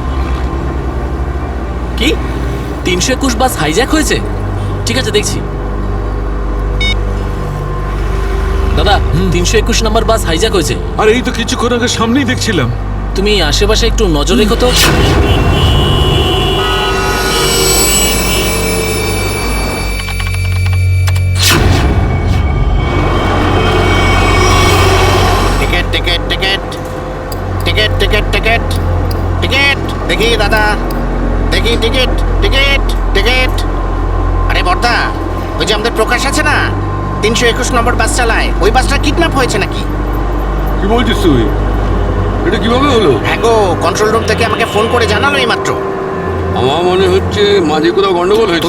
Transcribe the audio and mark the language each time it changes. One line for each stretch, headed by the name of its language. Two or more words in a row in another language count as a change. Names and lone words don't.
Bangla: কি 321 বাস হাইজ্যাক হয়েছে? ঠিক আছে, দেখছি। দাদা 321 নম্বর বাস হাইজ্যাক হয়েছে। আর এই তো কিছুক্ষণ আগে সামনেই দেখছিলাম। তুমি আশেপাশে একটু নজর রেখো তো। টিকেট টিকেট টিকেট টিকেট টিকেট টিকেট টিকেট দেখি দাদা, দেখি টিকেট টিকেট টিকেট। আরে বর্দা, ওই যে আমাদের প্রকাশ আছে না, 321 নম্বর বাস চালায়, ওই বাসটা কিডন্যাপ হয়েছে নাকি? কি বলছিস তুই? এটা কিভাবে হলো? হ্যাঁ গো, কন্ট্রোল রুম থেকে আমাকে ফোন করে জানালো এই মাত্র। আমার মনে হচ্ছে মাঝে কোথাও গন্ডগোল হয়েছে।